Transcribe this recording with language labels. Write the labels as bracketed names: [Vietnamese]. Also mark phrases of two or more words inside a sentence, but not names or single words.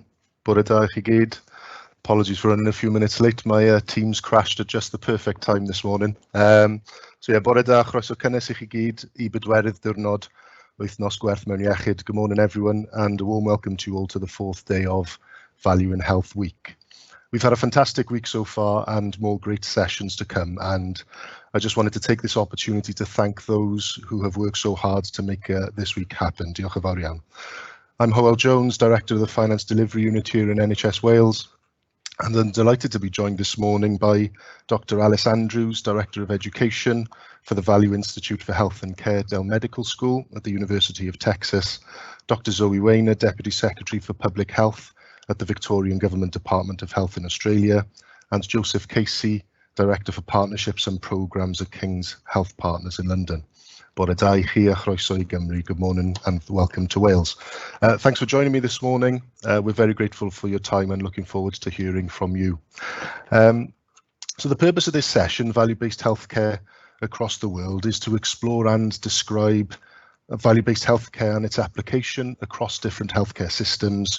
[Welsh] Bore da I chi gyd. [English] Apologies for running a few minutes late. My Teams crashed at just the perfect time this morning. So yeah, [Welsh] bore da, chroeso cynnes I chi gyd I bedwerydd diwrnod wythnos gwerth mewn iechyd. [English] Good morning everyone and a warm welcome to you all to the 4th day of Value in Health Week. We've had a fantastic week so far and more great sessions to come, and I just wanted to take this opportunity to thank those who have worked so hard to make this week happen. [Welsh] Diolch yn fawr iawn. [English] I'm Hywel Jones, Director of the Finance Delivery Unit here in NHS Wales, and I'm delighted to be joined this morning by Dr. Alice Andrews, Director of Education for the Value Institute for Health and Care, Dell Medical School at the University of Texas, Dr. Zoe Wainer, Deputy Secretary for Public Health at the Victorian Government Department of Health in Australia, and Joseph Casey, Director for Partnerships and Programmes at King's Health Partners in London. [Welsh] Bore da I chi a chroeso I Gymru. [English] Good morning and welcome to Wales. Thanks for joining me this morning. We're very grateful for your time and looking forward to hearing from you. So the purpose of this session, value-based healthcare across the world, is to explore and describe value-based healthcare and its application across different healthcare systems.